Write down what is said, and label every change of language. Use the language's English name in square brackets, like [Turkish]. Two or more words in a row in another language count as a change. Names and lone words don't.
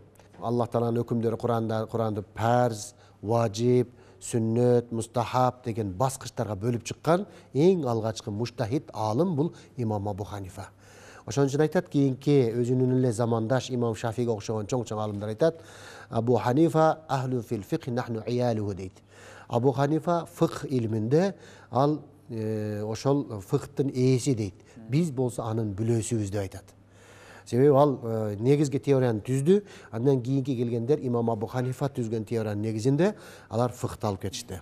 [Kyrgyz] Аллах Тааланын өкүмдөрү Куранды парз, важип, сүннөт, мустахаб деген баскычтарга бөлүп чыккан эң алгачкы муштахид аалым бул имам Абу Ханифа. Ошон үчүн айтат, кийинки өзүнүн эле замандаш имам Шафиге окшогон чоң аалымдар айтат, [Arabic] أبو حنيفة أهل في الفقه نحن عياله дейт. [Kyrgyz] Абу Ханифа фикх илминде ал ошол фикхтын ээси дейт. Биз болсо анын бүлөсүбүз деп айтат. Себеби ал негизги теорияны түздү, андан кийинки келгендер имам Абу Ханифа түзгөн теориянын негизинде алар фикхти алып кетишти.